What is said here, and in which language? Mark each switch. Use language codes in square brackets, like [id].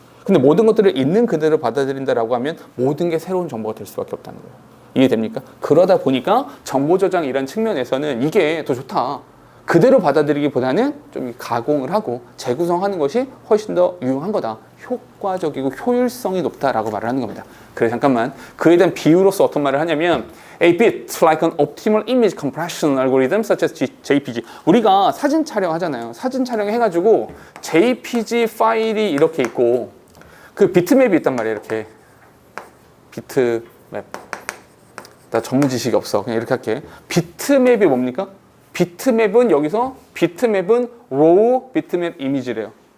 [ko] 근데 모든 것들을 있는 그대로 받아들인다라고 하면 모든 게 새로운 정보가 될 수밖에 없다는 거예요. 이해됩니까? 그러다 보니까 정보 저장 이런 측면에서는 이게 더 좋다. 그대로 받아들이기보다는 좀 가공을 하고 재구성하는 것이 훨씬 더 유용한 거다. 효과적이고 효율성이 높다라고 말을 하는 겁니다. 그래 잠깐만 그에 대한 비유로서 어떤 말을 하냐면 [en] A bit like an optimal image compression algorithm such as JPG. [ko] 우리가 사진 촬영하잖아요. 사진 촬영해가지고 JPG 파일이 이렇게 있고 그 비트맵이 있단 말이에요. 이렇게 비트맵. 나 전문 지식이 없어. 그냥 이렇게 할게. 비트맵이 뭡니까? 비트맵은 여기서 비트맵은 로우 비트맵 이미지래요.